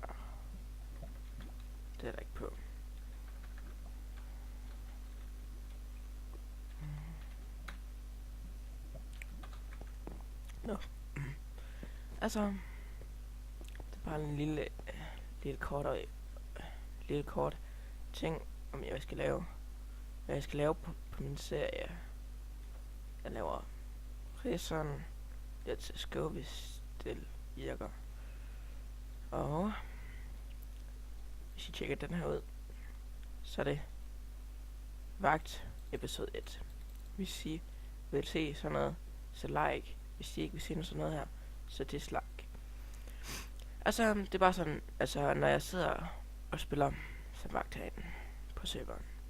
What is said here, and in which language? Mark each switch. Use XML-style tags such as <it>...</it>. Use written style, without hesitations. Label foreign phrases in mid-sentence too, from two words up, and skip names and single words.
<da>Det er der ikke på. Nå. Altså det er bare en lille kort ting om jeg skal lave. Hvad jeg skal lave på min serie. Jeg laver Prison.</da> <en>Let's go</en> <da>hvis det virker. Og hvis I tjekker den her ud, så er det vagt episode 1. Hvis I vil se sådan noget, så like. Hvis I ikke vil se sådan noget her, så dislike. Altså, det er bare sådan, altså når jeg sidder og spiller som vagt herinde på serveren.</da>